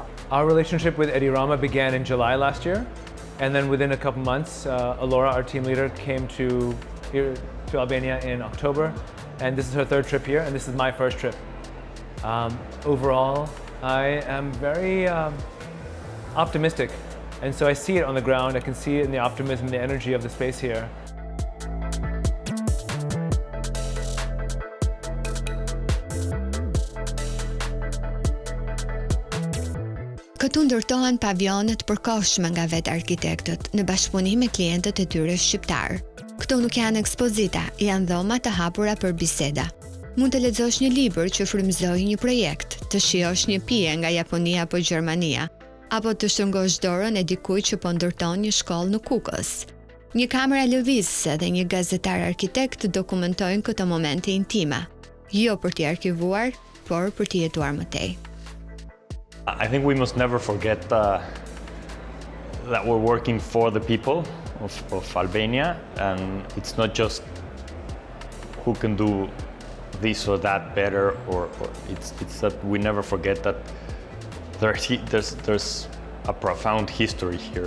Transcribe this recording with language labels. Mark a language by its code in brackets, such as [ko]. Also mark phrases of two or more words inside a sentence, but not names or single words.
[en] Our relationship with Eddie Rama began in July last year, and then within a couple months, Alora, our team leader, came to Albania in October, and this is her third trip here, and this is my first trip. Overall, I am very optimistic, and so I see it on the ground. I can see it in the optimism, the energy of the space here. [sq] Këtu ndërtohen pavionet përkohshme nga vetë arkitektët në bashkëpunim me klientët e tyre shqiptar. Këto nuk janë ekspozita, janë dhoma të hapura për biseda. Mund të lexosh një libër që frymëzoi një projekt, të shijosh një pije nga Japonia apo Gjermania, apo të shtrëngosh dorën e dikujt që po ndërton një shkollë në Kukës. Një kamera lëvizëse dhe një gazetar arkitekt dokumentojnë këto momente intime, jo për t'i arkivuar, por për t'i jetuar më tej. [en] I think we must never forget that we're working for the people of Albania, and it's not just who can do this or that better, or it's that we never forget that there's a profound history here.